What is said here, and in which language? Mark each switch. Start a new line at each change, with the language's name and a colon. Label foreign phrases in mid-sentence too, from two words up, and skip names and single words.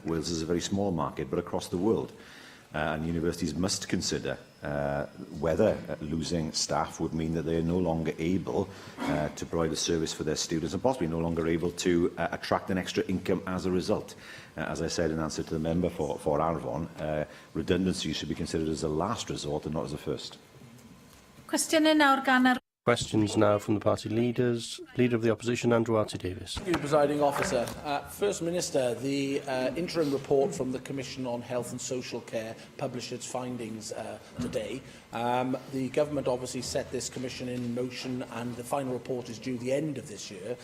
English: Wales is a very small market, but across the world. And universities must consider whether losing staff would mean that they are no longer able to provide a service for their students, and possibly no longer able to attract an extra income as a result. As I said in answer to the member for Arfon, redundancy should be considered as a last resort and not as a first.
Welsh: Cwestiynau nawr gan
English: Questions now from the party leaders. Leader of the Opposition, Andrew Arty-Davis. Thank you, Presiding Officer. First Minister, the interim report from the Commission on Health and Social Care published its findings today. The Government obviously set this Commission in motion and the final report is due the end of this year.